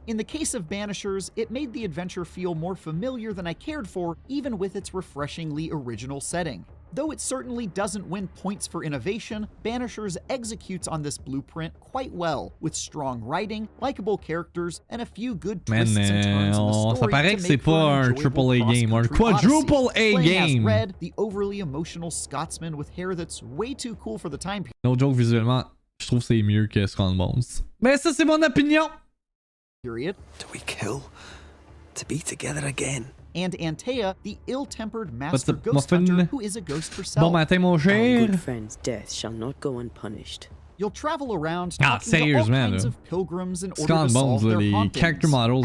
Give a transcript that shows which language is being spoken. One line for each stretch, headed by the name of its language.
English: In the case of Banishers, it made the adventure feel more familiar than I cared for, even with its refreshingly original setting. Though it certainly doesn't win points for innovation, Banishers executes on this blueprint quite well, with strong writing, likable characters, and a few good twists and turns in the story
French: ça paraît que c'est pas un triple A game, un quadruple A game.
English: Red, the overly emotional Scotsman with hair that's way too cool for the time period. No joke,
French: visuellement, je trouve que c'est mieux que Skull and Bones. Mais ça, c'est mon opinion.
English: Do we kill to be together again? And Antea, the ill-tempered master ghost hunter who is a ghost herself.
French: Bon matin, mon cher.
English: Our good friend's death shall not go unpunished. You'll travel around talking to all kinds of pilgrims in order to solve their hauntings.